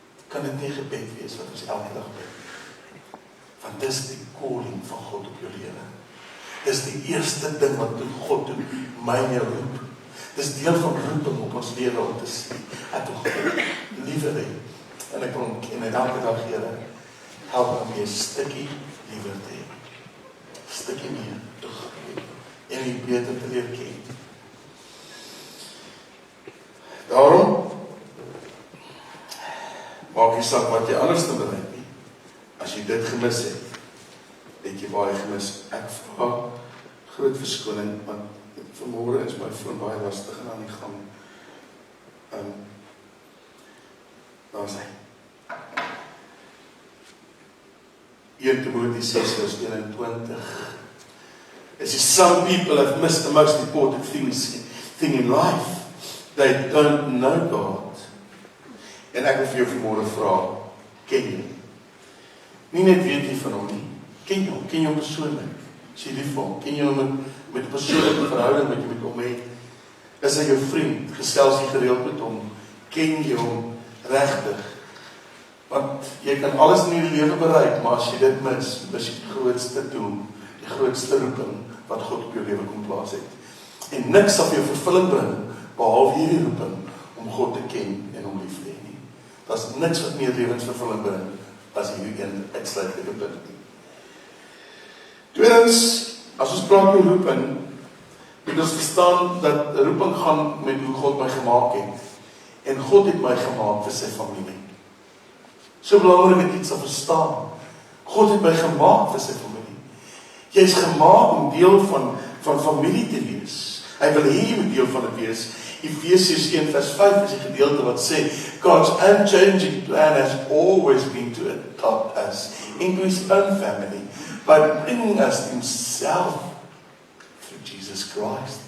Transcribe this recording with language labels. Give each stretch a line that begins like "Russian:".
Afrikaans: Kan dit nie gebed wees wat ons elke dag bid? Want dis die calling van God op jou lewe. Dis die eerste ding wat God doen, my en jou roep. Dis deel van roeping op ons lewe om te sê, ek wil God liewer hê. En ek wil hom ken en elke dag, Here, help my om jy 'n stukkie liewer te hê. Stukkie meer te groei en U beter te leer ken. Daarom maak nie saak wat jy anders te bereik nie. As jy dit gemis het jy baie gemis. Ek vra groot verskoning, want vanmôre is my foon baie lastig en aan die gang. Daar is hy. 1 Timoteus 6:21.
English: It says, some people have missed the most important thing in life. They don't know God.
Afrikaans: En ek wil vir jou vanmôre vra, ken jy? Nie net weet jy van hom nie, ken jy hom persoonlik? Is jy lief vir hom? Ken jy hom met 'n persoonlike verhouding wat jy met hom het? Is hy jou vriend? Gesels jy gereeld met hom? Ken jy hom regtig? Want jy kan alles in die lewe bereik, maar as jy dit mis die grootste doel, die grootste roeping wat God op jou lewe kom plaas het. En niks sal vir jou vervulling bring, behalwe hierdie roeping, om God te ken en om lief te hê nie. Daar's niks wat meer lewensvervulling bring, as hierdie een uitsluitlike punt nie. Tweedens, as ons praat oor roeping, moet ons verstaan dat roeping gaan met hoe God my gemaak het. En God het my gemaak vir sy familie. So belangrik dat iets sal verstaan. God het my gemaak vir sy familie. Jy is gemaak om deel van familie te wees. Hy wil hê jy moet deel van dit wees. Efesiërs 1:5 is die gedeelte wat sê,
English: God's unchanging plan has always been to adopt us into His own family by bringing us to Himself through Jesus Christ.